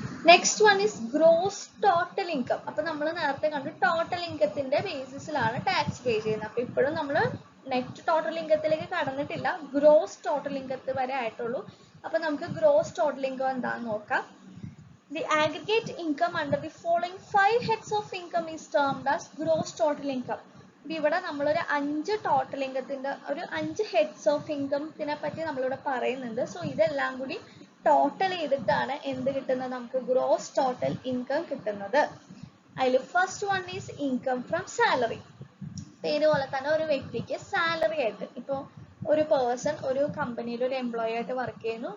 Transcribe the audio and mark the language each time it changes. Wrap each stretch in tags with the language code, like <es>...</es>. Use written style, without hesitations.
<en>Next one is gross total income.</en> <ml>അപ്പൊ നമ്മൾ നേരത്തെ കണ്ടു ടോട്ടൽ ഇൻകത്തിന്റെ ബേസിസിലാണ് ടാക്സ് പേ ചെയ്യുന്നത്. അപ്പൊ ഇപ്പോഴും നമ്മൾ നെറ്റ് ടോട്ടൽ ഇൻകത്തിലേക്ക് കടന്നിട്ടില്ല, ഗ്രോസ് ടോട്ടൽ ഇൻകത്ത് വരെ ആയിട്ടുള്ളൂ. അപ്പൊ നമുക്ക് ഗ്രോസ് ടോട്ടൽ ഇൻകം എന്താണെന്ന് നോക്കാം.</ml> <en>The aggregate income under the following 5 heads of income is termed as gross total income.</en> <ml>ഇവിടെ നമ്മളൊരു 5 ടോട്ടൽ ഇൻകത്തിന്റെ ഒരു 5 ഹെഡ്സ് ഓഫ് ഇൻകത്തിനെ പറ്റി നമ്മളിവിടെ പറയുന്നുണ്ട്. സോ ഇതെല്ലാം കൂടി ടോട്ടൽ ചെയ്തിട്ടാണ് എന്ത് കിട്ടുന്നത്, നമുക്ക് ഗ്രോസ് ടോട്ടൽ ഇൻകം കിട്ടുന്നത്. അതിൽ</ml> <en>First one is income from salary.</en> <ml>പേര് പോലെ തന്നെ ഒരു വ്യക്തിക്ക് സാലറി ആയിട്ട്, ഇപ്പോൾ ഒരു പേഴ്സൺ ഒരു കമ്പനിയിൽ ഒരു എംപ്ലോയി ആയിട്ട് വർക്ക് ചെയ്യുന്നു.</ml>